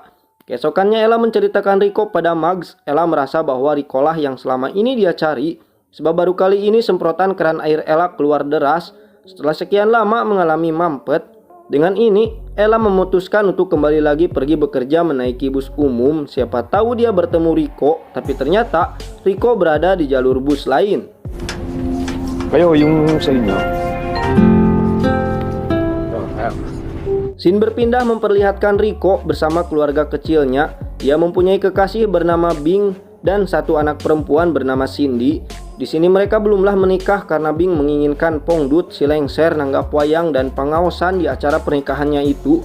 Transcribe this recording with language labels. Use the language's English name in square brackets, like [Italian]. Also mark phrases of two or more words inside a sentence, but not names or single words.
[Indonesian] Keesokannya Ella menceritakan Rico pada Mags. Ella merasa bahwa Rico lah yang selama ini dia cari, sebab baru kali ini semprotan keran air Ella keluar deras. Setelah sekian lama mengalami mampet, dengan ini, Ella memutuskan untuk kembali lagi pergi bekerja menaiki bus umum. Siapa tahu dia bertemu Rico, tapi ternyata Rico berada di jalur bus lain. [Filipino] Kayo, yung sa inyo. [Indonesian] Scene berpindah memperlihatkan Rico bersama keluarga kecilnya. Dia mempunyai kekasih bernama Bing dan satu anak perempuan bernama Cindy. Di sini mereka belumlah menikah karena Bing menginginkan Pongdut, Silengser, Nanggap Wayang, dan pengaosan di acara pernikahannya itu.